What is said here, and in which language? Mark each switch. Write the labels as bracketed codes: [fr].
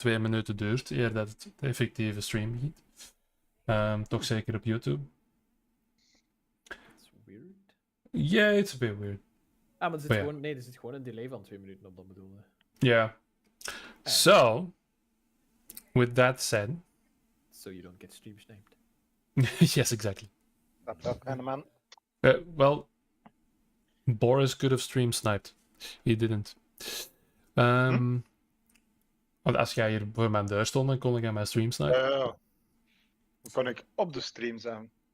[nl] 2 minuten duurt eer dat het de effectieve stream begint. Toch zeker op YouTube. [en] That's weird. Yeah, it's a bit weird. [nl] Maar er zit gewoon, nee, er zit gewoon een delay van 2 minuten op, dat bedoelde. [en] Yeah. So, with that said... So you don't get stream sniped. Yes, exactly. Dat kind of man. Well, Boris could have stream sniped. He didn't. [nl] Want als jij hier voor mijn deur stond, dan kon ik aan mijn stream snipen. Dan kon ik op de stream zijn.